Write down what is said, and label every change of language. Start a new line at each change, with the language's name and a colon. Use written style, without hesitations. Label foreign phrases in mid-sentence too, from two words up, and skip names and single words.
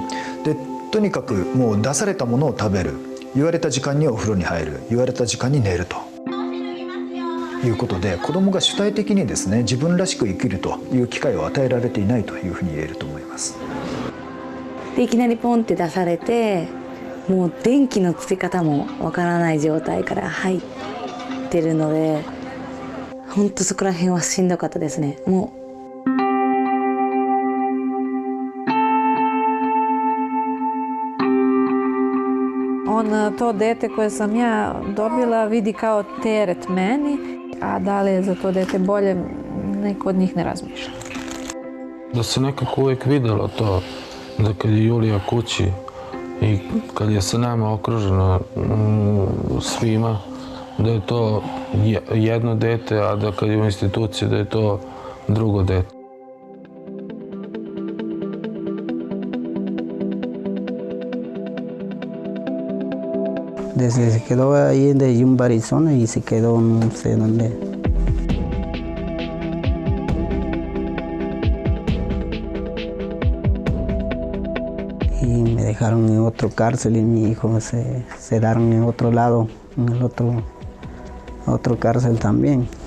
Japanese: でとにかくもう出されたものを食べる、言われた時間にはお風呂に入る、言われた時間に寝るということで、子どもが主体的にですね自分らしく生きるという機会を与えられていないというふうに言えると思います。でいきなりポンって出されて、もう電気のつけ方もわからない状態から入ってるので、本当そこら辺はしんどかったですね。もう
Serbian: On to dete koje sam ja dobila vidi kao teret meni, a da li je za to dete bolje, neko od njih ne razmišlja. Da se nekako uvijek vidjelo to, da kad je Julija kući i kad je sa nama okružena svima, da je to jedno dete, a da kad je u instituciji da je to drugo dete.
Spanish: Desde se quedó ahí de Yumba, Arizona, y se quedó no sé dónde. Y me dejaron en otro cárcel y mi hijo se quedaron en otro lado, en el otro cárcel también.